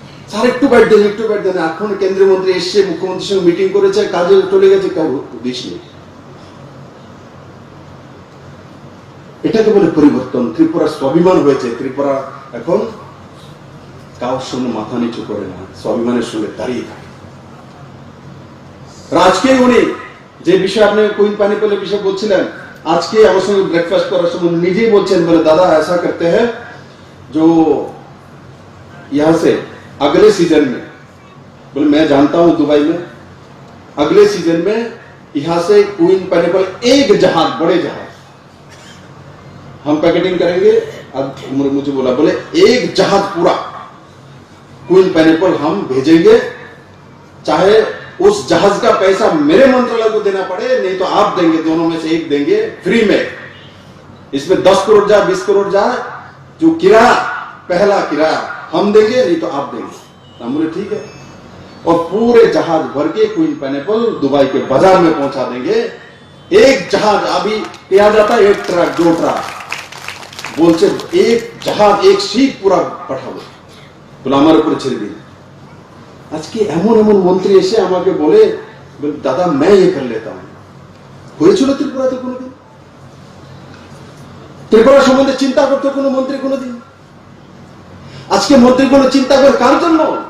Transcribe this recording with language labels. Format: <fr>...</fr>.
<bn>Sir একটু byte দেন, একটু byte দেন। এখন কেন্দ্রীয় মন্ত্রী এসছে, মুখ্যমন্ত্রীর সঙ্গে মিটিং করেছে, কাজে চলে গেছে, কেউ দিস নেই। এটাকে বলে পরিবর্তন। ত্রিপুরার স্বাভিমান হয়েছে। ত্রিপুরা এখন কারোর সঙ্গে মাথা নিচু করে না, স্বাভিমানের সঙ্গে দাঁড়িয়ে থাকে। আজকে উনি যে বিষয় আপনি কুইন পানিপলের বিষয় বলছিলেন, আজকে আমার সঙ্গে ব্রেকফাস্ট করার সময় নিজেই বলছেন, বলে দাদা</bn> <hi>ऐसा करते हैं जो यहां से अगले सीजन में, बोले मैं जानता हूं दुबई में अगले सीजन में यहां से क्वीन पाइनएप्पल एक जहाज, बड़े जहाज हम पैकेटिंग करेंगे। अब मुझे बोला, बोले एक जहाज पूरा क्वीन पाइनएप्पल हम भेजेंगे, चाहे उस जहाज का पैसा मेरे मंत्रालय को देना पड़े, नहीं तो आप देंगे, दोनों में से एक देंगे फ्री में। इसमें 10 करोड़ जाए, 20 करोड़ जाए, जो किराया पहला किराया हम देंगे, नहीं तो आप देंगे। हम बोले ठीक है। और पूरे जहाज भर के क्वीन पाइनएप्पल दुबई के बाजार में पहुंचा देंगे। एक जहाज अभी किया जाता है 1 ट्रक 2 ट्रक, बोलছে एक जहाज एक सीट पूरा</hi> <bn>পাঠাবো, বলে আমার উপরে ছেড়ে দিন। আজকে এমন এমন মন্ত্রী এসে আমাকে বলে, দাদা</bn> <hi>मैं ये कर लेता हूं।</hi> <bn>হয়েছিল ত্রিপুরাতে কোনোদিন? ত্রিপুরা সম্বন্ধে চিন্তা করতে কোনো মন্ত্রী কোনোদিন? আজকে মন্ত্রীগুলো চিন্তা করে কার জন্য?</bn>